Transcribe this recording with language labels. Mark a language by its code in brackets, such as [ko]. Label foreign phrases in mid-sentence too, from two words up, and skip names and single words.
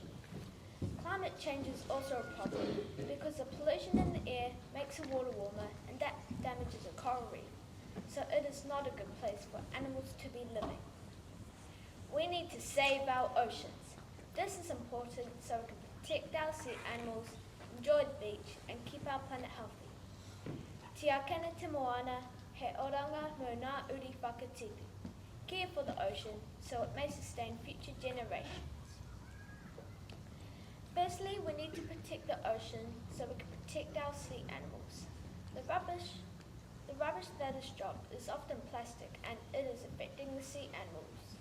[en] Climate change is also a problem because the pollution in the air makes the water warmer and that damages a coral reef, so it is not a good place for animals to be living. We need to save our oceans. This is important so we can protect our sea animals, enjoy the beach, and keep our planet healthy. [mi] Tia kena te moana, he oranga no ngā uri whakatipu. [en] Care for the ocean so it may sustain future generations. Firstly, we need to protect the ocean so we can protect our sea animals. The rubbish that is dropped is often plastic and it is affecting the sea animals.